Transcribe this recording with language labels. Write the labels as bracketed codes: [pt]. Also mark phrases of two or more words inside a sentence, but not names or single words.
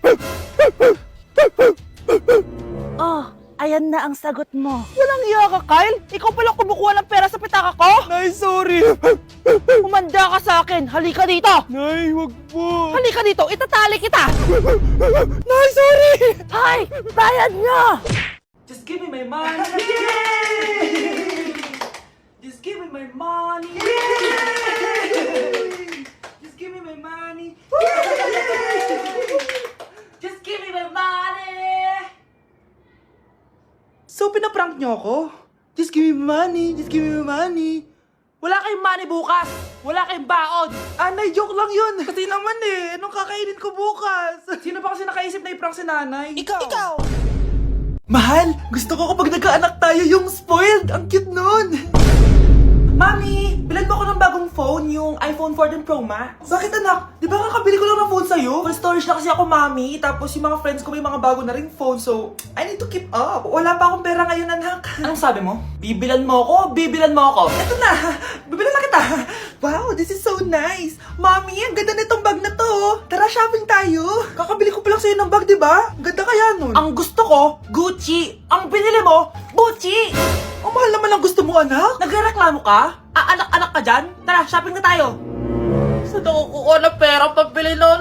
[tl] Ayan na ang sagot mo. Walang iya ka, Kyle. Ikaw palang kumukuha ng pera sa pitaka ko? Nay, sorry. Umanda ka sa akin. Halika dito. Nay, wag po. Halika dito. Itatali kita. Nay, sorry. Hay! Bayad niyo! [en] Just give me my money. Yay! Just give me my money. Yay! Just give me my money. Just give me my money. [tl] So, pinaprank niyo ako? [en] Just give me my money. Just give me my money. [tl] Wala kayong money bukas. Wala kayong baon. Nay, joke lang yun. Kasi naman anong kakainin ko bukas? Sino ba kasi nakaisip na i-prank si nanay? Ikaw. Mahal, gusto ko kapag nagkaanak tayo yung spoiled. Ang cute nun. Mami, bilan mo ako ng bagong phone, yung iPhone 14 Pro Max. Bakit anak? Di ba kakabili ko lang ng phone sa'yo? [en] Full storage [tl] na kasi ako, Mami. Tapos yung mga friends ko may mga bago na ring phone, [en] so I need to keep up. [tl] Wala pa akong pera ngayon, anak. Anong sabi mo? Bibilan mo ako? Bibilan mo ako? Eto na, bibilan na kita. [en] Wow, this is so nice. [tl] Mami, ang ganda nitong bag na to. Tara, shopping tayo. Kakabili ko pa lang sa'yo ng bag, di ba? Ganda kaya nun. Ang gusto ko, Gucci. Ang binili mo, Gucci. Ang mahal naman ang gusto mo, anak. Nagreklamo ka? Anak-anak ka dyan? Tara, shopping na tayo. Saan ako kukuha ng pera pambili nun?